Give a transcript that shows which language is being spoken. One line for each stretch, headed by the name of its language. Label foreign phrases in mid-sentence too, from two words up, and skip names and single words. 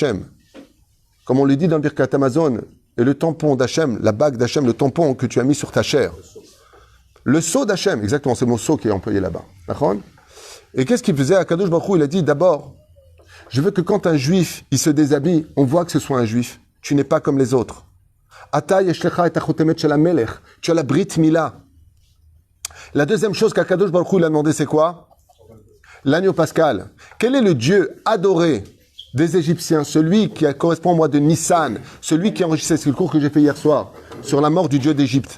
French: » Comme on le dit dans le Birkat Amazon, et le tampon d'Hachem, la bague d'Hachem, le tampon que tu as mis sur ta chair. Le sceau d'Hachem, exactement, c'est mon sceau qui est employé là-bas. D'accord ? Et qu'est-ce qu'il faisait?
Hebrew: הקדוש ברוך הוא,
French: il a dit d'abord, je veux que quand un juif, il se déshabille, on voit que ce soit un juif. Tu n'es pas comme les autres.
Hebrew: אתה יש לך את החותמת של המלך.
French: Tu as la
Hebrew: ברית מילה.
French: La deuxième chose qu'
Hebrew: הקדוש ברוך הוא,
French: il a demandé, c'est quoi? L'agneau pascal. Quel est le Dieu adoré des Égyptiens? Celui qui correspond au mois de Nissan. Celui qui enrichissait, c'est le cours que j'ai fait hier soir, sur la mort du Dieu d'Égypte.